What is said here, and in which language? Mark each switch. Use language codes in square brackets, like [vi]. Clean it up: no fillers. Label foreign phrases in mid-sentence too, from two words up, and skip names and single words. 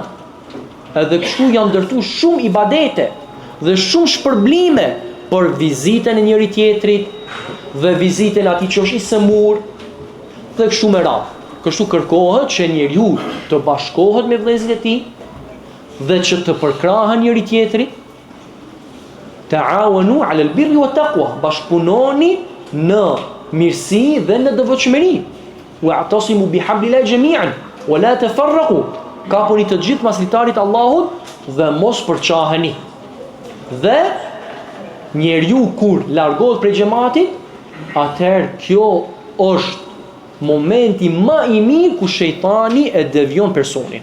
[sq] Edhe kështu janë ndërtuar shumë ibadete dhe shumë shpërblime për vizitën e njëri tjetrit dhe vizitën e atij që është i semur dhe kështu me radhë. Kështu kërkohet që njeriu të bashkohet me vëllezërit e tij dhe që të përkrahen njëri tjetrit. [ar] تعاونوا على البر والتقوى, [sq] bashkëpunoni në mirësi dhe në devotshmëri. [ar] واعتصموا بحبل الله جميعا ولا تفرقوا. [sq] Kapuni të gjithë mas litarit Allahut dhe mos përçaheni. Dhe njeriu kur largohet prej xhamatit, atëherë kjo është momenti më i mirë ku shejtani e devion personin.